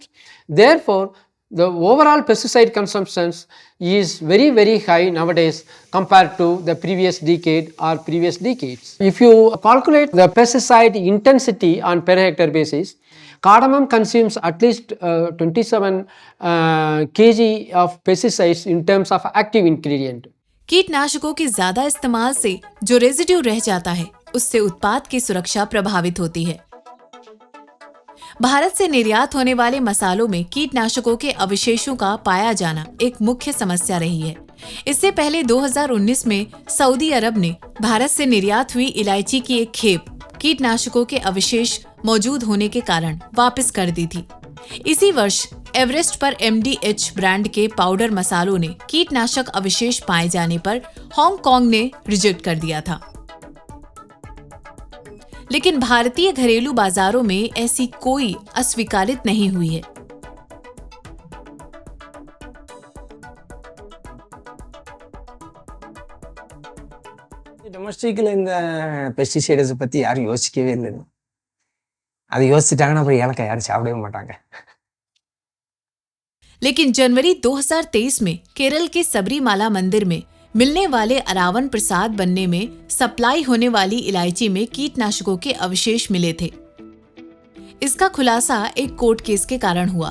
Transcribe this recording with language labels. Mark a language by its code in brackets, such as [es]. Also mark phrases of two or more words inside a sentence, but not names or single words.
[en] Therefore, the overall pesticide consumption is very, very high nowadays compared to the previous decade or previous decades. If you calculate the pesticide intensity on per hectare basis, cardamom consumes at least 27 kg of pesticides in terms of active ingredient. [hi] कीटनाशकों के ज्यादा इस्तेमाल से जो रेजिड्यू रह जाता है उससे उत्पाद की सुरक्षा प्रभावित होती है। भारत से निर्यात होने वाले मसालों में कीटनाशकों के अवशेषों का पाया जाना एक मुख्य समस्या रही है। इससे पहले 2019 में सऊदी अरब ने भारत से निर्यात हुई इलायची की एक खेप कीटनाशकों के अवशेष मौजूद होने के कारण वापस कर दी थी। इसी वर्ष एवरेस्ट पर MDH ब्रांड के पाउडर मसालों ने कीटनाशक अवशेष पाए जाने पर हांगकांग ने रिजेक्ट कर दिया था। लेकिन भारतीय घरेलू बाजारों में ऐसी कोई अस्वीकारित नहीं हुई है। [ta] டொமஸ்டிக்கில் இந்த பெஸ்டிசைட்ஸை பற்றி யாரும் யோசிக்கவே இல்லை. அது யோசிச்சிட்டாங்கன்னா அப்புறம் ஏலக்காய் யாரும் சாப்பிடவே மாட்டாங்க. [hi] लेकिन जनवरी 2023 में केरल के सबरीमाला मंदिर में मिलने वाले अरावन प्रसाद बनने में सप्लाई होने वाली इलायची में कीटनाशकों के अवशेष मिले थे। इसका खुलासा एक कोर्ट केस के कारण हुआ।